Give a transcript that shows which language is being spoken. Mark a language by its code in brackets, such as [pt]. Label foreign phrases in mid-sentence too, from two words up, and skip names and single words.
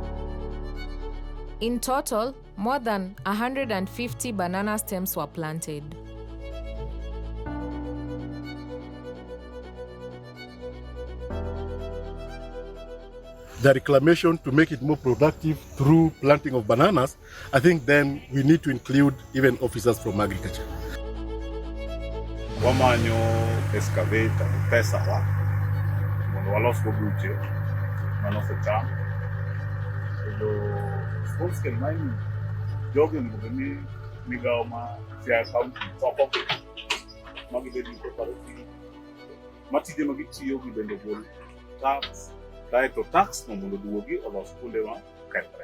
[en] In total, More than 150 banana stems were planted. The reclamation to make it more productive through planting of bananas, I think then we need to include even officers from agriculture. [luo] Wamanyo excavator pesa wa mondo walos go buche manoso cham kendo [en] full scale mining [luo] jogi onego ni migawo ma Siaya County choko magi bedo cooperative matije magi tiyo gi bende gol tax to tax no mondo duogi olos kuonde ma kethre.